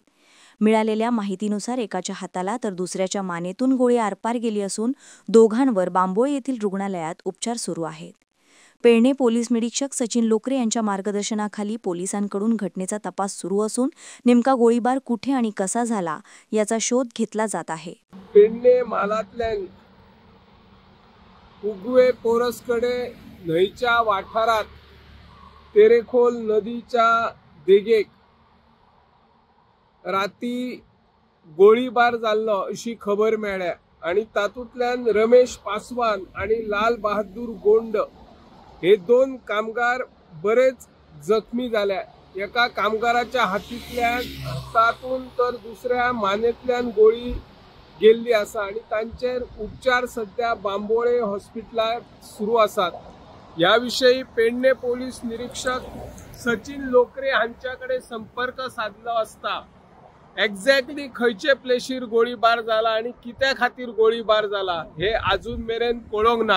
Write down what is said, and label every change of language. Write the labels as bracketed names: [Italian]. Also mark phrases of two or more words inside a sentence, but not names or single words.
[Marathi] मिळालेल्या माहितीनुसार एकाच्या हाताला तर दुसऱ्याच्या मानेतून गोळी आरपार गेली असून दोघांवर बांबोळी येथील रुग्णालयात उपचार सुरू आहेत। पेडणे पोलीस निरीक्षक सचिन लोकरे यांच्या मार्गदर्शनाखाली पोलिसांकडून घटनेचा तपास सुरू असून नेमका गोळीबार कुठे आणि कसा झाला याचा शोध घेतला जात आहे। [Konkani] पेडणे मालातल्या उगवे पोरसकडे न्हंयच्या वाठारात तेरेखोल नदीच्या देगेक राती गोळीबार जाल्लो अशी खबर मेळ्ळ्या आणि तातूंतल्यान रमेश पासवान आणि लाल बहादूर गोंड हे 2 कामगार बरेच जखमी झाल्या। एका कामगाराच्या हातातून तर दुसऱ्या मानेतल्यान गोळी गेल्ली आसा आणि तांचेर उपचार सध्या बांबोळे हॉस्पिटलात सुरू आसात। याविषयी पेडणे पोलीस निरीक्षक सचिन लोकरे हांच्याकडे संपर्क साधलो असता एक्झॅक्टली खंयचे प्लेसीर गोळीबार जाला आणि कित्या खातीर गोळीबार जाला हे अजून मेरेन कळोंक ना।